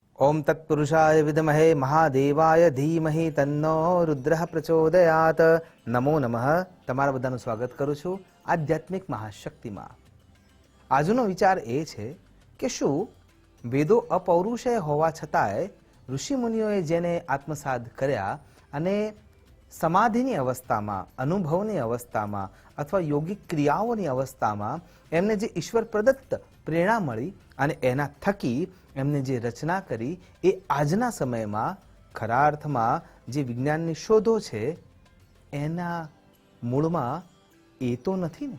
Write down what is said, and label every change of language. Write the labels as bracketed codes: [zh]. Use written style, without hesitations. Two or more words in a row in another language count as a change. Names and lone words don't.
[sa] ओम तत्पुरुषाय विद्महे महादेवाय धीमहि तन्नो रुद्रः प्रचोदयात। नमो नमः। [gu] તમારા બધાનું સ્વાગત કરું છું આધ્યાત્મિક મહાશક્તિમાં। આજનો વિચાર એ છે કે શું વેદો અપૌરુષેય હોવા છતાંય ઋષિમુનિઓએ જેને આત્મસાદ કર્યા અને સમાધિની અવસ્થામાં, અનુભવની અવસ્થામાં અથવા યોગિક ક્રિયાઓની અવસ્થામાં એમને જે ઈશ્વર પ્રદત્ત પ્રેરણા મળી અને એના થકી એમને જે રચના કરી એ આજના સમયમાં ખરા અર્થમાં જે વિજ્ઞાનની શોધો છે એના મૂળમાં એ તો નથી ને।